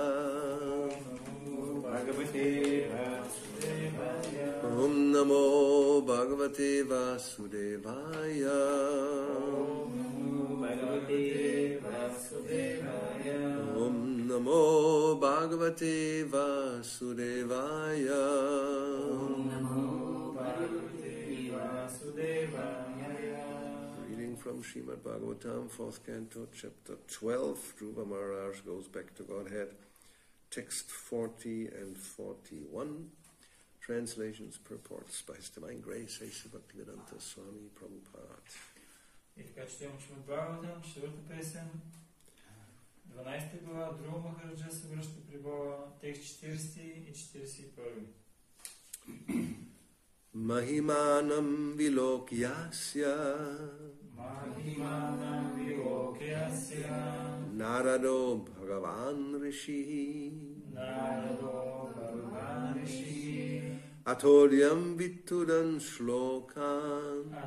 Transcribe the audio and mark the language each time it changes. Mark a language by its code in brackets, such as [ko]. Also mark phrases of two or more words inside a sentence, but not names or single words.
[sa] ॐ नमो भगवते वासुदेवाय ॐ नमो भगवते वासुदेवाय [en] Reading from Srimad Bhagavatam, 4th Canto, Chapter 12, Dhruva Maharaj goes back to Godhead, text 40 and 41, translations, purports by His Divine Grace, A.C. Bhaktivedanta Swami Prabhupada. [bg] И така четем Шримад Бхагаватам, 4-та песен, 12 глава, Dhruva Махараджа се връща при Бога, текст 40 и 41. [sa] महिमानम् विलोक्यास्य नारदो भगवान् ऋषि अतोल्यम् वित्तुदन् श्लोकान्